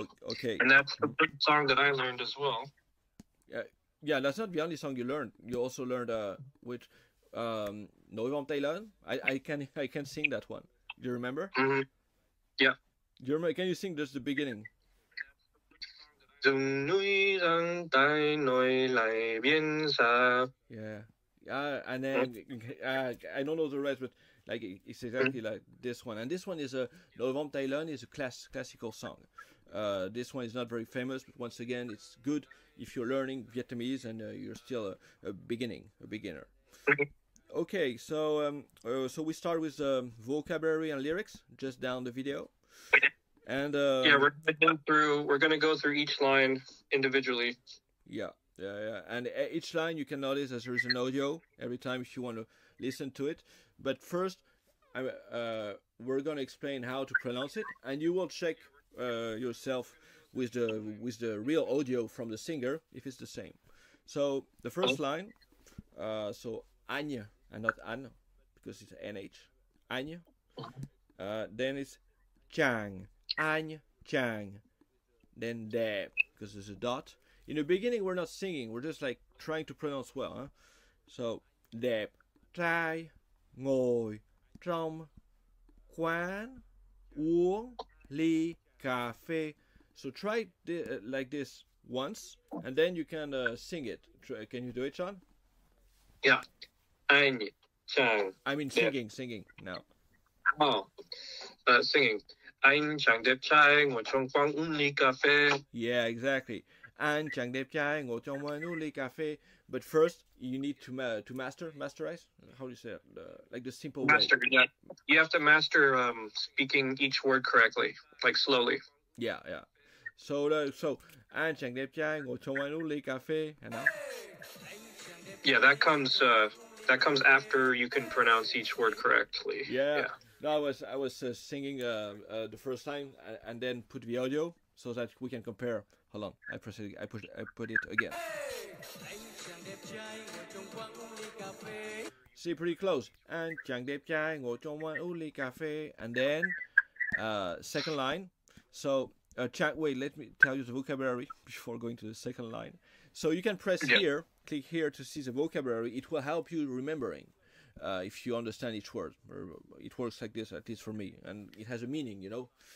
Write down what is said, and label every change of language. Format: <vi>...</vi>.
<en>Okay. And that's the good song that I learned as well. Yeah, that's not the only song you learned. You also learned which Nỗi vòng tay lớn. I can sing that one. Do you remember? Yeah. Do you remember? Can you sing just the beginning?</en> <vi>Rừng núi răng tay nối lại biển xa.</vi> <en>Yeah. And then I don't know the rest, but like it's exactly like this one. And this one is Nỗi vòng tay lớn is a classical song. This one is not very famous, but once again, it's good if you're learning Vietnamese and you're still a beginner. Okay, so so we start with vocabulary and lyrics just down the video. And we're gonna go through each line individually. Yeah. And each line you can notice that there is an audio every time if you want to listen to it. But first, we're gonna explain how to pronounce it, and you will check yourself with the real audio from the singer if it's the same. So the first line, so Anh and not An because it's NH. Anh. Then it's Chàng. Anh Chàng. Then Đẹp because there's a dot. In the beginning we're not singing, we're just like trying to pronounce well. Huh?</en> <vi>So Đẹp trai ngồi trong quán uống ly cà phê.</vi> <en>So try like this once, and then you can sing it. Can you do it, Sean? Yeah. Anh chàng. I mean singing now. Oh, singing.</en> <vi>Anh chàng đẹp trai ngồi trong quán uống ly cà phê.</vi> <en>Yeah, exactly.</en> <vi>Anh chàng đẹp trai ngồi trong quán uống ly cà phê.</vi> <en>But first, you need to masterize. How do you say it? Like the simple master, way. Yeah. You have to master speaking each word correctly, like slowly. Yeah.</en> <vi>So anh chàng đẹp trai ngồi trong quán uống ly cà phê.</vi> <en>And now? Yeah, that comes after you can pronounce each word correctly. Yeah. No, I was singing the first time and then put the audio so that we can compare. Hold on, I put it again. See, pretty close.</en> <vi>Anh chàng đẹp trai ngồi trong quán uống ly cà phê.</vi> <en>And then second line. So wait, let me tell you the vocabulary before going to the second line. So you can press here, click here to see the vocabulary. It will help you remembering. if you understand each word. It works like this, at least for me, and it has a meaning, you know.</en>